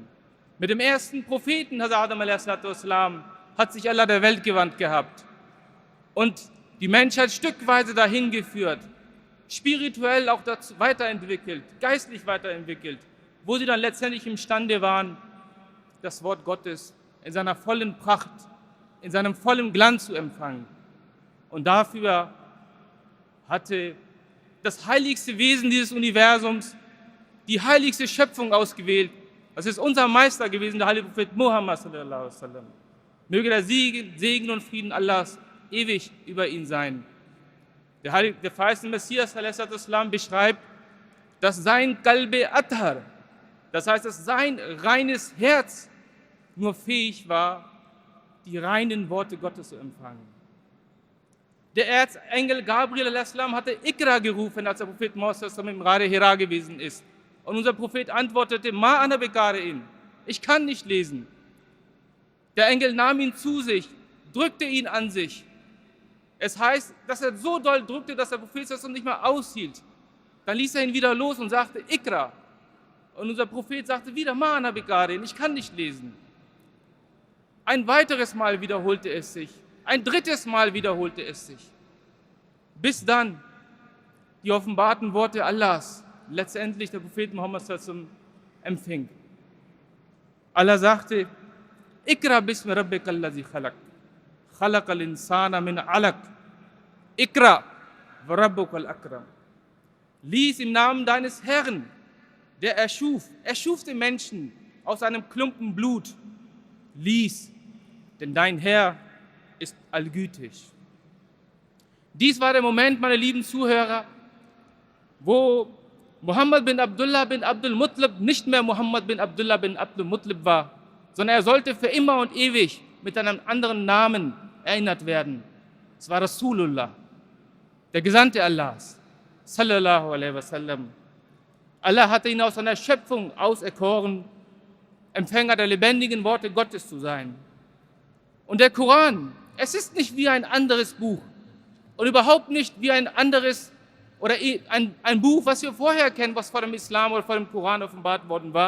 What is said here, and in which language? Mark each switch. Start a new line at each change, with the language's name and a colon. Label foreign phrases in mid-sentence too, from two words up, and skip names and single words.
German: Mit dem ersten Propheten, Hazrat Adam a.s., hat sich Allah der Welt gewandt gehabt und die Menschheit stückweise dahin geführt, spirituell auch dazu weiterentwickelt, geistlich weiterentwickelt, wo sie dann letztendlich imstande waren, das Wort Gottes in seiner vollen Pracht, in seinem vollen Glanz zu empfangen. Und dafür hatte das heiligste Wesen dieses Universums die heiligste Schöpfung ausgewählt. Das ist unser Meister gewesen, der heilige Prophet Muhammad
Arabic: صلى الله عليه وسلم.
German: Möge der Segen und Frieden Allahs ewig über ihn sein. Der verheißene Messias
Arabic: صلى الله عليه وسلم
German: beschreibt, dass sein
Urdu: قلبِ اطہر,
German: das heißt, dass sein reines Herz nur fähig war, die reinen Worte Gottes zu empfangen. Der Erzengel Gabriel a.s. hatte Ikra gerufen, als der Prophet Muhammad im Rade Hira gewesen ist. Und unser Prophet antwortete,
Arabic: ما أنا بقارئ,
German: ich kann nicht lesen. Der Engel nahm ihn zu sich, drückte ihn an sich. Es heißt, dass er so doll drückte, dass der Prophet das nicht mehr aushielt. Dann ließ er ihn wieder los und sagte, Ikra. Und unser Prophet sagte wieder,
Arabic: ما أنا بقارئ,
German: ich kann nicht lesen. Ein weiteres Mal wiederholte es sich. Ein drittes Mal wiederholte es sich. Bis dann die offenbarten Worte Allahs letztendlich der Prophet Muhammad empfing. Allah sagte,
Arabic: اقرأ باسم ربك الذي خلق، خلق الإنسان من علق، اقرأ وربك الأكرم.
German: Lies im Namen deines Herrn, der erschuf den Menschen aus einem Klumpen Blut. Lies, denn dein Herr ist allgütig. Dies war der Moment, meine lieben Zuhörer, wo Muhammad bin Abdullah bin Abdul Muttalib nicht mehr Muhammad bin Abdullah bin Abdul Muttalib war, sondern er sollte für immer und ewig mit einem anderen Namen erinnert werden. Es war Rasulullah, der Gesandte Allahs,
Arabic: صلى الله عليه وسلم.
German: Allah hatte ihn aus seiner Schöpfung auserkoren, Empfänger der lebendigen Worte Gottes zu sein. Und der Koran, es ist nicht wie ein anderes Buch und überhaupt nicht wie ein anderes oder ein Buch, was wir vorher kennen, was vor dem Islam oder vor dem Koran offenbart worden war.